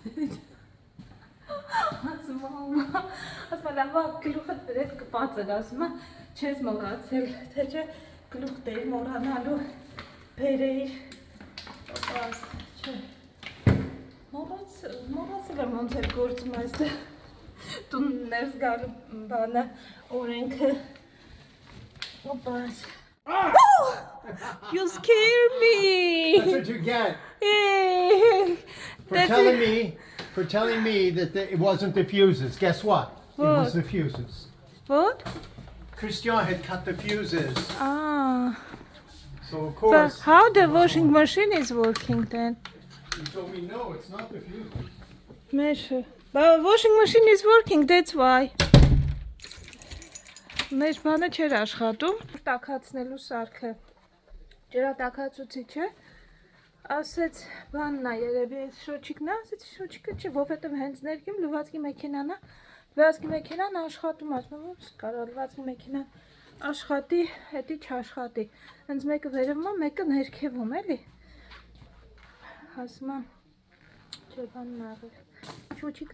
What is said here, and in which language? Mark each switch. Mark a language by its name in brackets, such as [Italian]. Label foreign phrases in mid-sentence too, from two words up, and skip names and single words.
[Armenian] Ասում լավա գլուխդ վրետ կպած էր, ասում չես մոռացել, թե չէ գլուխ դեի մոռանալու բերեիր, պապաս, չէ, մոռացել եմ ոնց էր գործում այստեղ տուն ներս գալու բանը, օրենքը, պապաս, [English] you scared me! That's what you get for telling me that it wasn't the fuses. Guess what? It was the fuses. What? Christian had cut the fuses. Ah. So of But course. how the washing machine is working then? You told me no, it's not the fuses. Measure. But washing machine is working, that's why. [Armenian] Մեր բանը չէր աշխատում, տաքացնելու սարքը, ջրատաքացուցիչը, ասեց բանն է երևի շոչիկն է, ասեց շոչիկը չէ, որովհետև հենց ներքին լվացքի մեքենան է, լվացքի մեքենան աշխատում, ասում եմ, կարա լվացքի մեքենան աշխատի, հետի չաշխատի, հենց մեկը վերևում է, մեկը ներքևում, էլի, ասում եմ, չէ բանն է աղել, շոչիկն